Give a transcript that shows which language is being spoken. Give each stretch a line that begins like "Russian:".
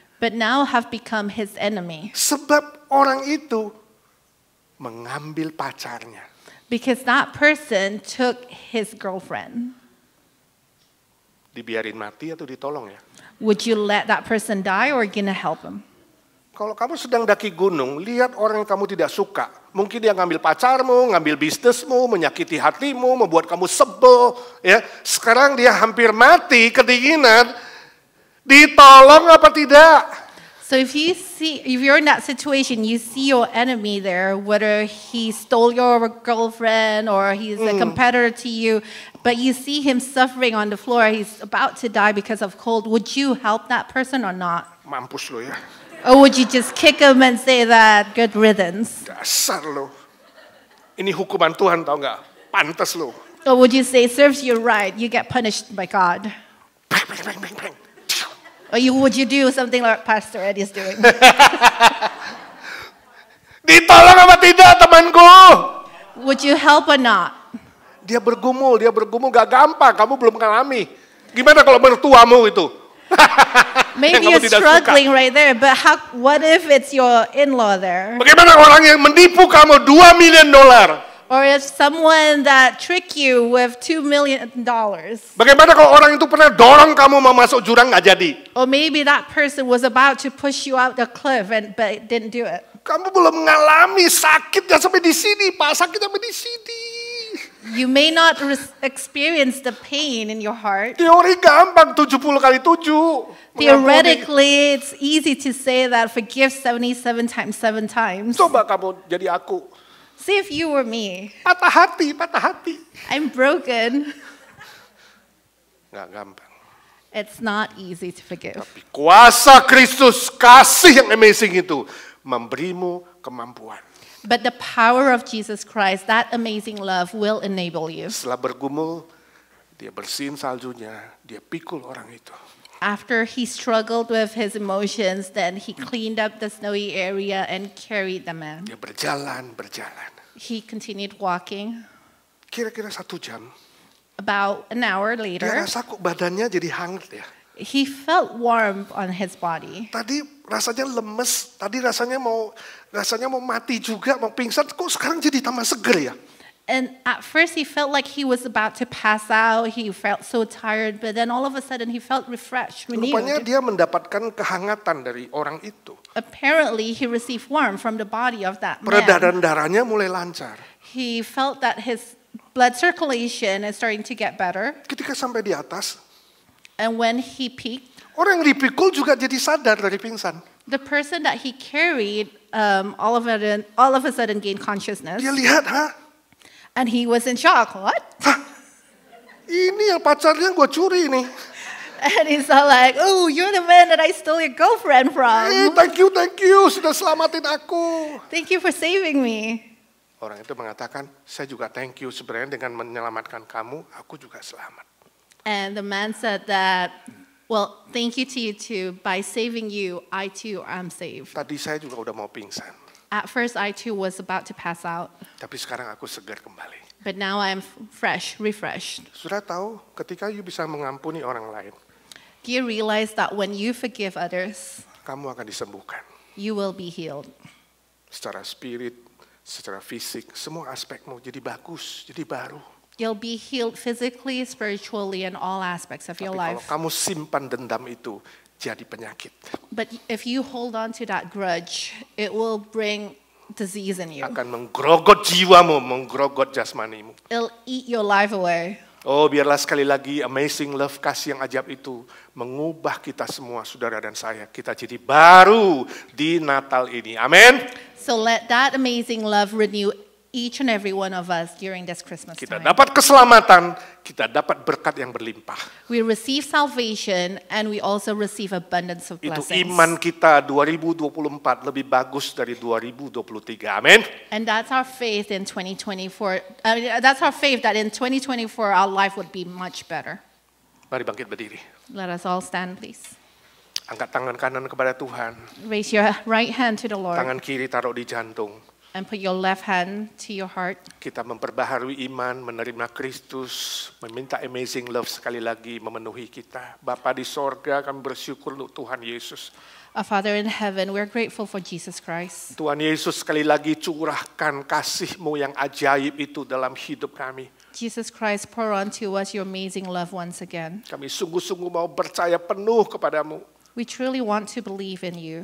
English: But now have become his enemy.
Indonesian: Sebab orang itu mengambil pacarnya.
English: Because that person took his girlfriend.
Indonesian: Dibiarin mati atau ditolong ya?
English: Would you let that person die or gonna help him?
Indonesian: Kalau kamu sedang daki gunung, lihat orang yang kamu tidak suka. Mungkin dia ngambil pacarmu, ngambil bisnismu, menyakiti hatimu, membuat kamu sebel. Ya, sekarang dia hampir mati, kedinginan. Ditolong apa tidak?
English: So if you're in that situation, you see your enemy there, whether he stole your girlfriend or he's a competitor to you, but you see him suffering on the floor, he's about to die because of cold, would you help that person or not?
Indonesian: Mampus lo ya.
English: Or would you just kick him and say that, good riddance?
Indonesian: Dasar lo. Ini hukuman Tuhan tau nggak? Pantas lo.
English: Or would you say, serves you right, you get punished by God? Bang, bang, bang, bang, bang. Or would you do something like Pastor Eddie is doing?
Indonesian: Ditolong apa tidak temanku?
English: Would you help or not?
Indonesian: Dia bergumul gak gampang, kamu belum mengalami. Gimana kalau mertuamu itu?
English: Maybe you're struggling right there, but what if it's your in-law there?
Indonesian: Bagaimana orang yang menipu kamu $2 million?
English: Or if someone that tricked you with $2 million?
Indonesian: Bagaimana kalau orang itu pernah dorong kamu mau masuk jurang gak jadi?
English: Or maybe that person was about to push you out the cliff but didn't do it.
Indonesian: Kamu belum mengalami sakitnya sampai di sini, Pak. Sakitnya sampai di sini.
English: You may not experience the pain in your heart.
Indonesian: Teori gampang 70 kali 7.
English: Theoretically, it's easy to say that forgive 77 times 7 times.
Indonesian: Coba kamu jadi aku.
English: See if you were me.
Indonesian: Patah hati.
English: I'm broken.
Indonesian: Gak gampang.
English: It's not easy to forgive.
Indonesian: Tapi kuasa Kristus, kasih yang amazing itu, memberimu kemampuan.
English: But the power of Jesus Christ, that amazing love will enable you.
Indonesian: Setelah bergumul, dia bersihin saljunya, dia pikul orang itu.
English: After he struggled with his emotions, then he cleaned up the snowy area and carried the man.
Indonesian: Dia berjalan.
English: He continued walking.
Indonesian: Kira-kira 1 jam.
English: About an hour
Indonesian: Dia
English: later,
Indonesian: rasa kok badannya jadi hangat ya.
English: he felt warm on his body.
Indonesian: Tadi rasanya lemes, tadi rasanya mau mati juga, mau pingsan, kok sekarang jadi tambah seger ya?
English: And at first he felt like he was about to pass out. He felt so tired, but then all of a sudden he felt refreshed,
Indonesian: Rupanya
English: renewed.
Indonesian: dia mendapatkan kehangatan dari orang itu.
English: Apparently he received warmth from the body of that man.
Indonesian: Peredaran darahnya mulai lancar.
English: He felt that his blood circulation is starting to get better.
Indonesian: Ketika sampai di atas,
English: And when he peaked,
Indonesian: orang yang dipikul juga jadi sadar dari pingsan.
English: The person that he carried all of a sudden gained consciousness.
Indonesian: Dia lihat,
English: And he was in shock. What?
Indonesian: Ini yang pacarnya gue curi nih.
English: And he's all like, oh, you're the man that I stole your girlfriend from. Thank you,
Indonesian: sudah selamatin aku.
English: Thank you for saving me.
Indonesian: Orang itu mengatakan, saya juga
English: thank you
Indonesian: sebenarnya dengan menyelamatkan kamu, aku juga selamat.
English: And the man said that, well, thank you to you too. By saving you, I too am saved.
Indonesian: Tadi saya juga udah mau pingsan.
English: At first, I too was about to pass out.
Indonesian: Tapi sekarang aku segar kembali.
English: But now I'm fresh, refreshed.
Indonesian: Sudah tahu, ketika you bisa mengampuni orang lain,
English: Do you realize that when you forgive others,
Indonesian: kamu akan disembuhkan.
English: you will be healed?
Indonesian: Secara spirit, secara fisik, semua aspekmu jadi bagus, jadi baru.
English: You'll be healed physically, spiritually, in all aspects of your
Indonesian: Tapi kalau
English: life.
Indonesian: kamu simpan dendam itu, jadi penyakit.
English: But if you hold on to that grudge, it will bring disease in you.
Indonesian: Akan menggerogot jiwamu, menggerogot jasmanimu.
English: It'll eat your life away.
Indonesian: Oh, biarlah sekali lagi amazing love, kasih yang ajaib itu mengubah kita semua, saudara dan saya. Kita jadi baru di Natal ini. Amin.
English: So let that amazing love renew each and every one of us during this Christmas
Indonesian: Kita
English: time.
Indonesian: dapat keselamatan, kita dapat berkat yang berlimpah.
English: We receive salvation and we also receive abundance of
Indonesian: Itu
English: blessings.
Indonesian: iman kita 2024 lebih bagus dari 2023. Amin.
English: And that's our faith in 2024. That's our faith that in 2024 our life would be much better.
Indonesian: Mari bangkit berdiri.
English: Let us all stand, please.
Indonesian: Angkat tangan kanan kepada Tuhan.
English: Raise your right hand to the Lord
Indonesian: Tangan kiri taruh di jantung.
English: and put your left hand to your heart.
Indonesian: Kita memperbaharui iman, menerima Kristus, meminta amazing love sekali lagi memenuhi kita. Bapa di sorga, kami bersyukur untuk Tuhan Yesus.
English: Our Father in heaven, we're grateful for Jesus Christ.
Indonesian: Tuhan Yesus sekali lagi curahkan kasih-Mu yang ajaib itu dalam hidup kami.
English: Jesus Christ, pour onto us your amazing love once again.
Indonesian: Kami sungguh-sungguh mau percaya penuh kepadamu.
English: We truly want to believe in you.